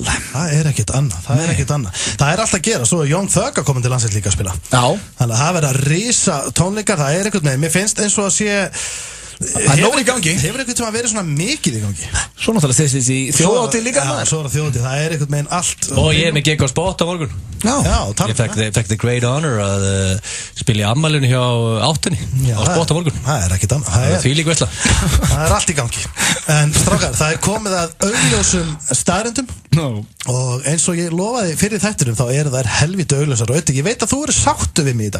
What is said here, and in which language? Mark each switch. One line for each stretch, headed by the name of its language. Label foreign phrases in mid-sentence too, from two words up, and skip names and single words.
Icelandic: Það er ekkert annað, það er alltaf að gera. Svo er Young Thug að koma til landsins líka að spila. Já. Þannig að það verða risa tónleikar, það er eitthvað með. Mér finnst eins og að sé Það er nóg í gangi. Hefur eitthvað sem að vera svona mikið í gangi? Svo náttúrulega þessi í þjóðhátíð líka. Já, svo er það þjóðhátíð, það er eitthvað meginn allt. Og ég er með gig á spot á morgun. Já, ég fekk
English: the great honor
Icelandic: að spila í ammælinu hjá áttunni á spot á morgun. Það er ekkert annað. Það er því líka veisla. Það er allt í gangi. En strákar, það er komið að augljósum staðrendum. Og eins og ég lofaði fyrir þættinum þá eru þær helviti augljósar og ég veit að þú eru sáttu við mig í dag.